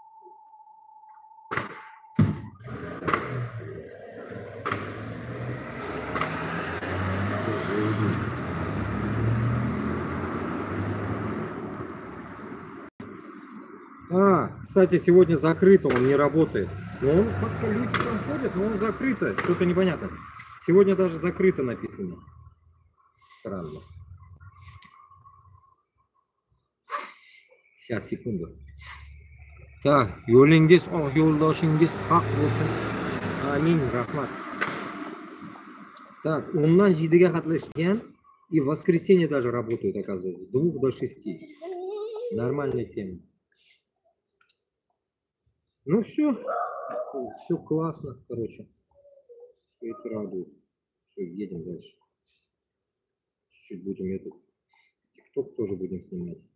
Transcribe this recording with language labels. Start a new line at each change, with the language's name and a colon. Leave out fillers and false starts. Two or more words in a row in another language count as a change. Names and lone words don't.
Russian: Кстати, сегодня закрыто, он не работает. Но он как-то люди там ходят, но он закрыто. Что-то непонятно. Сегодня даже закрыто написано. Странно. Сейчас, секунду. Так,
Uzbek: yo'lingiz, yo'ldoshingiz haq bo'lsin. Amin, rahmat.
Russian: Так,
Uzbek: ondan 7-ga qatnashgan
Russian: и в воскресенье даже работают, оказывается, с 2 до 6. Нормальная тема. Ну все классно, короче. Все это радует. Все, едем дальше. Чуть-чуть будем этот ТикТок тоже будем снимать.